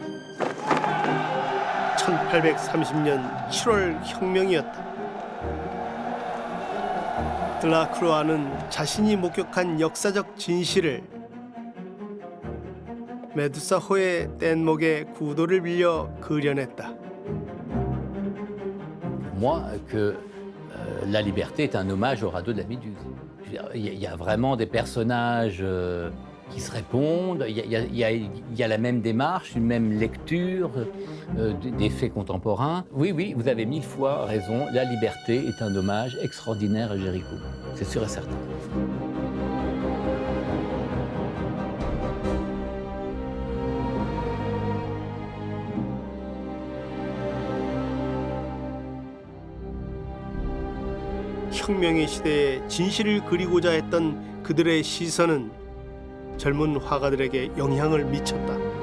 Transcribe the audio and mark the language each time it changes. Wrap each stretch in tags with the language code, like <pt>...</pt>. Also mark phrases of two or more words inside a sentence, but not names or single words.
<ko>1830년 7월 혁명이었다. 드라클루아는 자신이 목격한 역사적 진실을 메두사호의 뗏목의 구도를 빌려 그려냈다.</ko> <fr>Moi, que La Liberté est un hommage au radeau de la Méduse. Il y a vraiment des personnages qui se répondent, il y a la même démarche, une même lecture des faits contemporains. Oui, vous avez 1000 fois raison, La Liberté est un hommage extraordinaire à Géricault, c'est sûr et certain.</fr> <ko>혁명의 시대에 진실을 그리고자 했던 그들의 시선은 젊은 화가들에게 영향을 미쳤다.</ko>